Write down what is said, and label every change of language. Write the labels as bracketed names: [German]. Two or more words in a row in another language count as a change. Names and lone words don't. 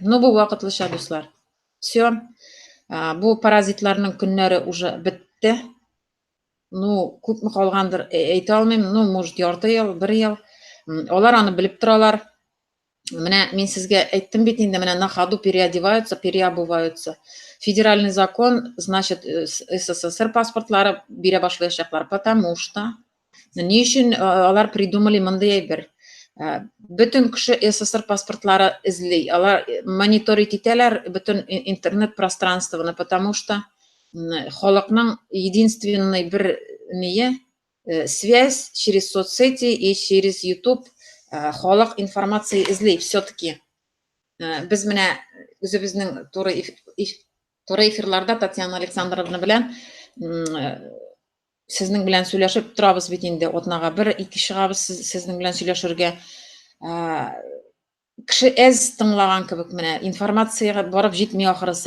[Tatar] Ну, бу вакытлыча, дуслар. Всё. Бу паразитларның көннәре уже бетте. Ну, күпме калгандыр, әйтә алмыйм. [Russian] Ну, может, [Tatar] ярты ел, 1 ел. Алар аны белеп торалар. Менә мин сезгә әйттем бит инде, менә [Russian] на ходу переодеваются, переобуваются. Федеральный закон, значит, [Tatar] СССР паспортлары бирә башлаячаклар, [Russian] потому что [Tatar] ни өчен алар придумали мондай әйбер. Бүтән кеше СССР паспортлары эзли. Алар мониторить итәләр бүтән интернет пространствоны, [Russian] потому что [Tatar] халыкның единственный бер [Russian] связь через соцсети и через YouTube. [Tatar] Халык информация эзли все-таки. Без менә үзебезнең туры эфирларда Татьяна Александровна белән сезнең белән сөйләшеп торабыз бит инде. Атнага 1-2 чыгабыз сезнең белән сөйләшергә. Кеше әз тыңлаган кебек менә информацияга барып җитми ахырысы.